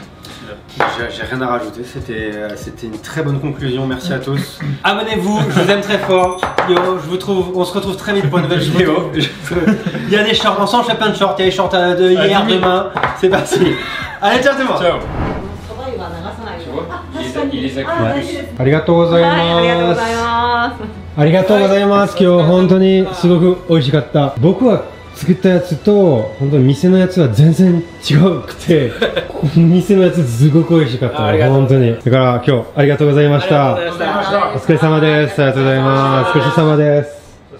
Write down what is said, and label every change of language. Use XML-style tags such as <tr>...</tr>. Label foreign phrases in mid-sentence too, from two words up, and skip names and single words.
<fr>J'ai rien à rajouter, c'était une très bonne conclusion, merci à tous. Abonnez-vous, je vous aime très fort. Yo, on se retrouve très vite pour une nouvelle vidéo. Il y a des shorts, on s'en fait plein de shorts, il y a les shorts de hier, demain, c'est parti. Allez, ciao tout le monde. Ciao. Il les a connus.</fr> <ja>ありがとうございます。ありがとうございます。今日本当にすごく美味しかった。僕は作ったやつと本当に店のやつは全然違くて、店のやつすごく美味しかった。本当に。だから今日ありがとうございました。お疲れ様です。ありがとうございます。ごちそうさまです。</ja>